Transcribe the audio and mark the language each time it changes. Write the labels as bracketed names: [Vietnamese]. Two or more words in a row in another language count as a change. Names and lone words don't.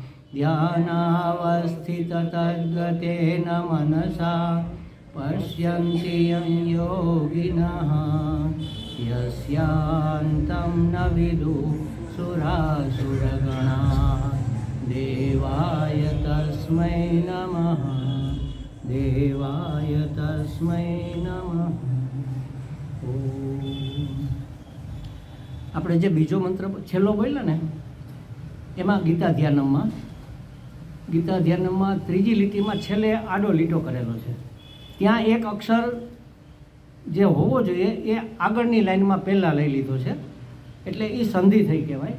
[Sanskrit] ध्यानावस्थिततद्गतेन मनसा पश्यन्ति यं योगिनः यस्यान्तं न विदुः सुरासुरगणाः। देवाय तस्मै नमः देवाय तस्मै नमः। [Gujarati] આપણે જે બીજો મંત્ર છેલ્લો બોલ્યા ને એમાં ગીતા ધ્યાનમમાં ત્રીજી લીટીમાં છેલ્લે આડો લીટો કરેલો છે. ત્યાં એક અક્ષર જે હોવો જોઈએ એ આગળની લાઈનમાં પહેલાં લઈ લીધો છે એટલે એ સંધિ થઈ કહેવાય.